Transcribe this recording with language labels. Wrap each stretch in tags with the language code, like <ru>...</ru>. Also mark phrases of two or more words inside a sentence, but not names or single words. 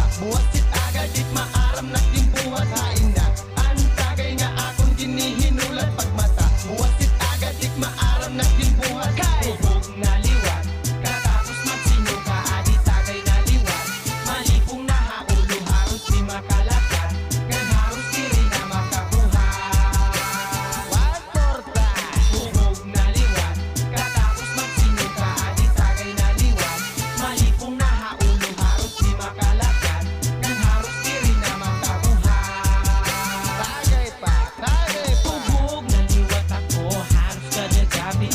<war>Buwasit agad dit maaram na din buhat. Hain na, ang tagay nga akong ginihinulat pagmata. Buwasit agad dit maaram na din buhat. Kay Bubog na liwat, katapos magsinuka, adi tagay na liwat. Malipong nahaulo, harus di makalakat, kan harus diri na makabuhat.</war> <en>one more time.</en> <war>Bubog na liwat, katapos magsinuka, adi tagay na liwat. Malipong nahaulo, harus di makalakat, kan harus diri na makabuhat. Tagay pa, tagay pa. Bubog na liwat ako, halos kada gabi.</war>